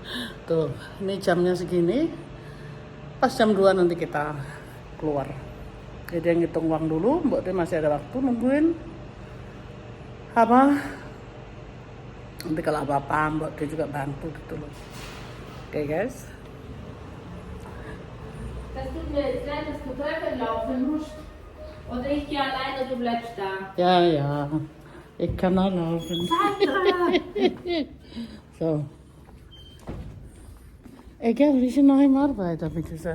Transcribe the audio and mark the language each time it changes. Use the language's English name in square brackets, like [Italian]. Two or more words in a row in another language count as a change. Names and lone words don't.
[Indonesian] Tuh, ini jamnya segini. Pas jam 2 nanti kita keluar. Jadi yang ngitung uang dulu, Mbok De masih ada waktu nungguin apa. Nanti kalau apa-apa Mbok De juga bantu gitu loh. Oke guys. [German] Das tut mir jetzt leid, dass du weiterlaufen musst. Oder ich gehe alleine, du bleibst da. Ja, ja. Ich kann auch laufen. So. Egal, wir sind noch im Arbeit, habe ich gesagt.